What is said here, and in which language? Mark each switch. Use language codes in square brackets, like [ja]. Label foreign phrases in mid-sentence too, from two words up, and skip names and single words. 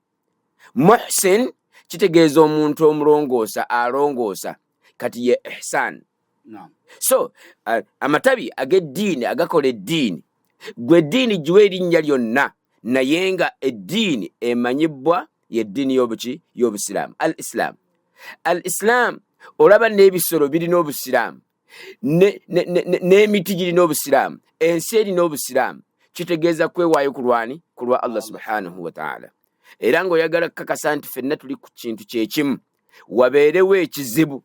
[lg] Muhsin kitegeeza omuntu omulongoosa, alongoosa, kati ye ihsan. So amatabi ag'eddiini agakola eddiini, gwe eddiini giwe erinnya lyonna, naye nga eddiini emanyibwa y'eddiini y'obusiraamu, [ar] al islam. Al islam [lg] olaba n'ebisolo birina obusiraamu, n'emiti girina obusiraamu, ensi erina obusiraamu. Kitegeeza kwewaayo kulwani ku lwa Allah [ar] subhanahu wa ta'ala. [lg] Era ng'oyagala kukakasa nti ffenna tuli ku kintu kyekimu, wabeerewo ekizibu.